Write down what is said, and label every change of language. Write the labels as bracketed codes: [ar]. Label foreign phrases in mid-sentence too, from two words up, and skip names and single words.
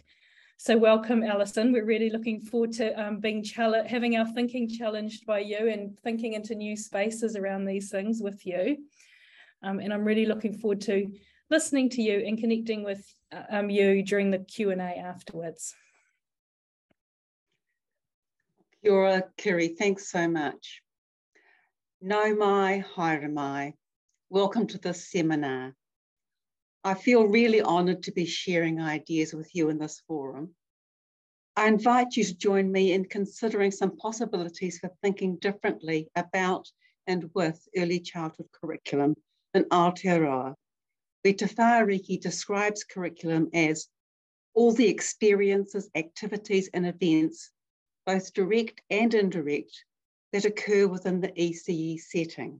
[en] So welcome, Alison. We're really looking forward to having our thinking challenged by you and thinking into new spaces around these things with you. And I'm really looking forward to listening to you and connecting with you during the Q&A afterwards. [mi] Kia ora, Kiri, [en] thanks so much. [mi] Nau mai, haere mai. [en] Welcome to this seminar. I feel really honoured to be sharing ideas with you in this forum. I invite you to join me in considering some possibilities for thinking differently about and with early childhood curriculum in Aotearoa, where Te Whāriki describes curriculum as all the experiences, activities and events, both direct and indirect, that occur within the ECE setting.